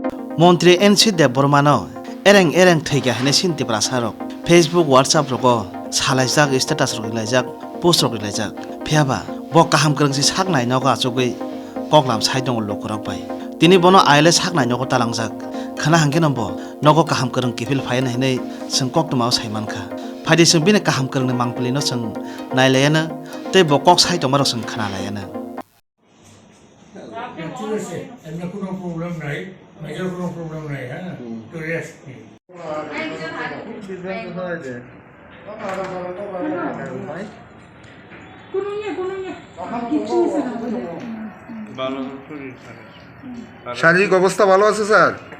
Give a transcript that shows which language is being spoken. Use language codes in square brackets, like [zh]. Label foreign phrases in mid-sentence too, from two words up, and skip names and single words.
[trp] Mantri NC Debbarmano ereng theiga hene sinti prasarok Facebook WhatsApp roko salaijak status rok laijak post rok laijak phiaba bo kaham krangsi Saknai Nogo achogui koklam saidong lokorok bai tini bono aile Saknai Nogo talangjak Khwna hangke nombo Nogo kaham krang kifil phaina hinai sing koktumao saimankha phadi sing bini kaham krangni mangpilino sing nailayana tei bo kok saidong marok sing Khwna layana [bn] এমনি কোনো প্রবলেম নাই মেজর কোনো প্রবলেম নাই হ্যাঁ তো রেস্ট নি শারীরিক অবস্থা ভালো আছে স্যার?